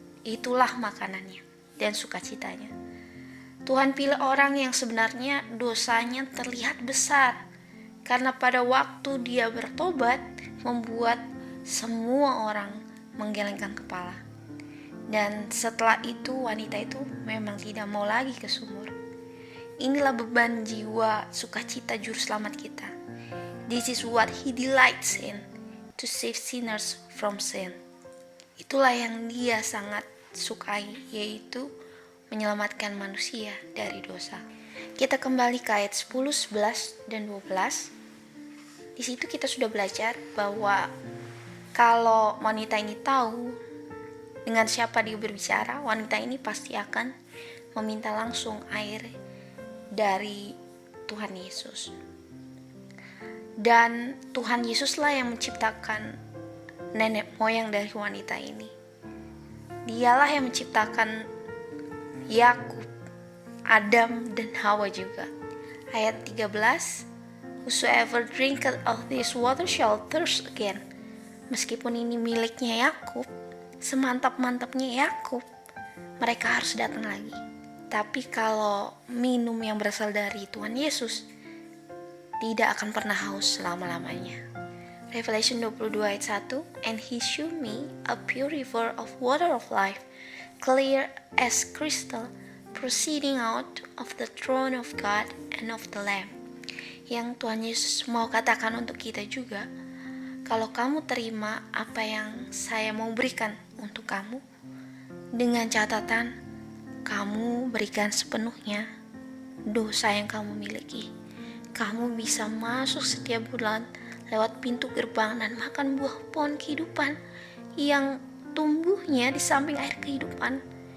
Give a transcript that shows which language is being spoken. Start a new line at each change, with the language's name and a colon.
Indonesian: Itulah makanannya dan sukacitanya. Tuhan pilih orang yang sebenarnya dosanya terlihat besar, karena pada waktu dia bertobat membuat semua orang menggelengkan kepala. Dan setelah itu wanita itu memang tidak mau lagi ke sumur. Inilah beban jiwa sukacita juru selamat kita.
English: This is what he delights in, to save sinners from sin.
Indonesian: Itulah yang dia sangat sukai, yaitu menyelamatkan manusia dari dosa. Kita kembali ke ayat 10, 11, dan 12. Di situ kita sudah belajar bahwa kalau wanita ini tahu dengan siapa dia berbicara, wanita ini pasti akan meminta langsung air dari Tuhan Yesus. Dan Tuhan Yesuslah yang menciptakan nenek moyang dari wanita ini. Dialah yang menciptakan Yakub, Adam, dan Hawa juga. Ayat 13,
English: whosoever drinketh of this water shall thirst again.
Indonesian: Meskipun ini miliknya Yakub, semantap-mantapnya Yakub, mereka harus datang lagi. Tapi kalau minum yang berasal dari Tuhan Yesus, tidak akan pernah haus selama-lamanya.
English: Revelation 22 ayat 1, and he shewed me a pure river of water of life, clear as crystal, proceeding out of the throne of God and of the Lamb.
Indonesian: Yang Tuhan Yesus mau katakan untuk kita juga, kalau kamu terima apa yang saya mau berikan untuk kamu, dengan catatan kamu berikan sepenuhnya dosa yang kamu miliki, kamu bisa masuk setiap bulan lewat pintu gerbang dan makan buah pohon kehidupan yang tumbuhnya di samping air kehidupan.